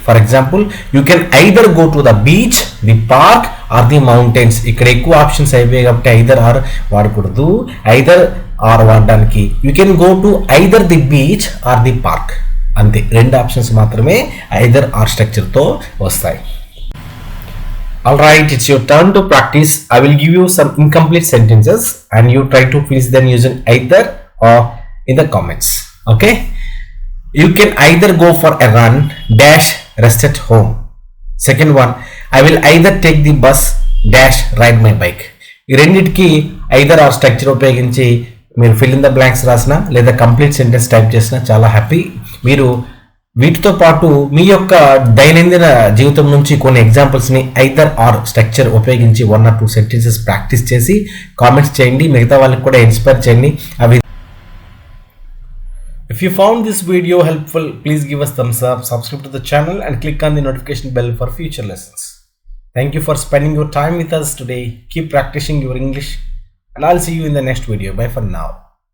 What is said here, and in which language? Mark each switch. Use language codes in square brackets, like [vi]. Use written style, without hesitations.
[en] For example, you can either go to the beach, the park or the mountains. [te] ఇక్కడ ఎక్కువ options అయిపోయాయి కాబట్టి either are వాడకూడదు. Either are వాడడానికి [en] you can go to either the beach or the park, [te] అంతే. 2 options మాత్రమే either are స్ట్రక్చర్తో వస్తాయి. [en] Alright, it's your turn to practice. I will give you some incomplete sentences and you try to finish them using either or in the comments. Okay? You can either go for a run, dash, rest at home. Second one, I will either take the bus, dash, ride my bike. [te] ఈ రెండింటికి either or structure ఉపయోగించి మీరు fill in the blanks రాసినా లేదా complete sentence type చేసినా చాలా happy. మీరు వీటితో పాటు మీ యొక్క దైనందిన జీవితం నుంచి కొన్ని ఎగ్జాంపుల్స్ని ఐదర్ ఆర్ స్ట్రక్చర్ ఉపయోగించి 1 or 2 సెంటెన్సెస్ ప్రాక్టీస్ చేసి కామెంట్స్ చేయండి. మిగతా వాళ్ళకి కూడా ఇన్స్పైర్ చేయండి. [en] అవి If you found this video helpful, please give us thumbs up, subscribe to the channel and click on the notification bell for future lessons. Thank you for spending your time with us today. Keep practicing your English and I'll see you in the next video. Bye for now.